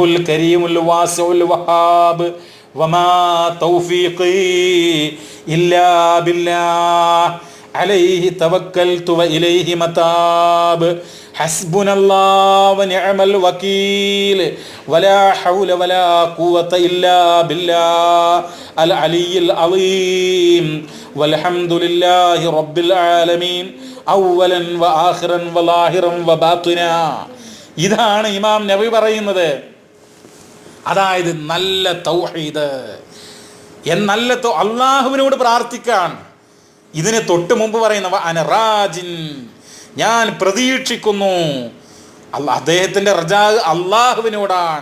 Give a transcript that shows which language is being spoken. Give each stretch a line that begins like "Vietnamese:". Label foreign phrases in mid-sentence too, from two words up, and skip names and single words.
Arabic: الكريم الواسع الوهاب وما توفيقي إلا بالله عليه توكلت وإليه متاب حسبنا الله ونعم الوكيل ولا حول ولا قوة إلا بالله العلي العظيم والحمد لله رب العالمين أولا وآخرا وظاهرا وباطنا.
Malayalam: ഇതാണ് ഇമാം നബവി പറയുന്നത്. അതായത് നല്ല തൗഹീദ്, നല്ല അള്ളാഹുവിനോട് പ്രാർത്ഥിക്കാൻ. ഇതിന് തൊട്ട് മുമ്പ് പറയുന്നവ അനറാജിൻ, ഞാൻ പ്രതീക്ഷിക്കുന്നു. അദ്ദേഹത്തിൻ്റെ റജാ അള്ളാഹുവിനോടാണ്.